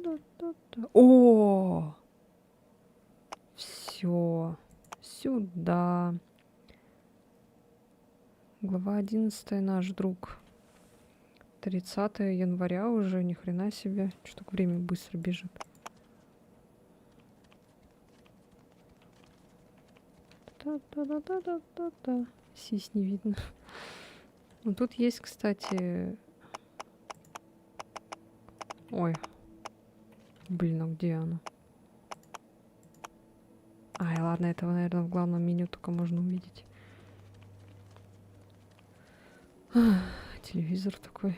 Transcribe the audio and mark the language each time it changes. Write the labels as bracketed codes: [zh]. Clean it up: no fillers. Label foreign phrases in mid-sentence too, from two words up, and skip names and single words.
[ru] О! Все. Сюда. Глава 11. Наш друг. 30 января уже, ни хрена себе. Что так время быстро бежит. Та-та-та-та-та-та. Сись не видно. Ну, тут есть, кстати... Ой. Блин, а где оно? Ай, ладно, этого, наверное, в главном меню только можно увидеть. Телевизор такой.